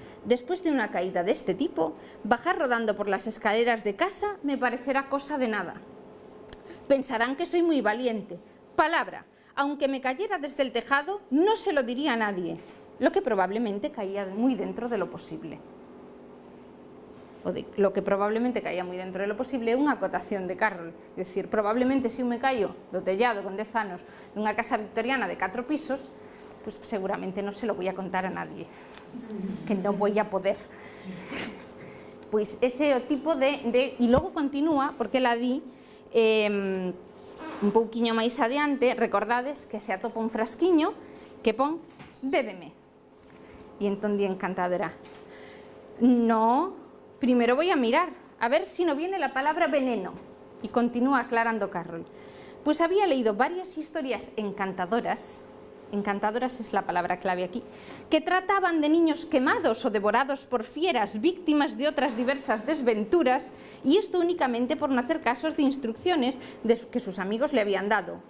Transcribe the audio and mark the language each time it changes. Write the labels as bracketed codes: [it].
[es] Después de una caída de este tipo, bajar rodando por las escaleras de casa me parecerá cosa de nada. Pensarán que soy muy valiente. Palabra, aunque me cayera desde el tejado, no se lo diría a nadie, lo que probablemente caía muy dentro de lo posible. Lo que probablemente caía muy dentro de lo posible [gl] é unha acotación de Carroll. É dicir, probablemente se eu me caio do tellado con 10 anos dunha casa victoriana de 4 pisos, pues seguramente non [es] se lo voy a contar a nadie, [gl] que non voy a poder. Pois ese é o tipo de... E logo continúa, porque la di un pouquiño máis adiante, recordades que se atopa un frasquiño que pon bébeme. E entón di encantadora, [es] no, primero voy a mirar, a ver si no viene la palabra veneno. Y continúa aclarando Carroll. Pues había leído varias historias encantadoras, encantadoras es la palabra clave aquí, que trataban de niños quemados o devorados por fieras, víctimas de otras diversas desventuras, y esto únicamente por no hacer casos de instrucciones que sus amigos le habían dado.